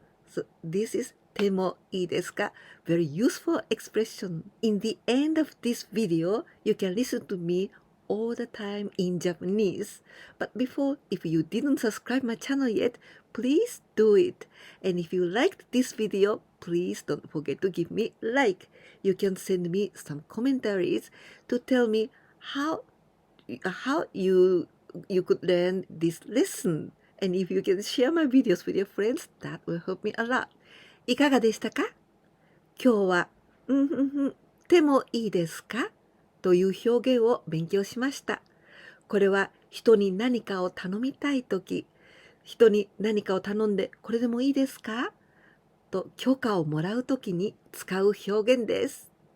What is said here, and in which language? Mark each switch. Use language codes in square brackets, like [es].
[en] So this is でもいいですか? Very useful expression. In the end of this video, you can listen to me all the time in Japanese. But before, if you didn't subscribe my channel yet, please do it. And if you liked this video, please don't forget to give me a like. You can send me some commentaries to tell me how you could learn this lesson. And if you can share my videos with your friends, that will help me a lot. [ja] いかがでしたか？今日は、でもいいですか？という表現を勉強しました。これは人に何かを頼みたいとき、人に何かを頼んでこれでもいいですか？と許可をもらうときに使う表現です。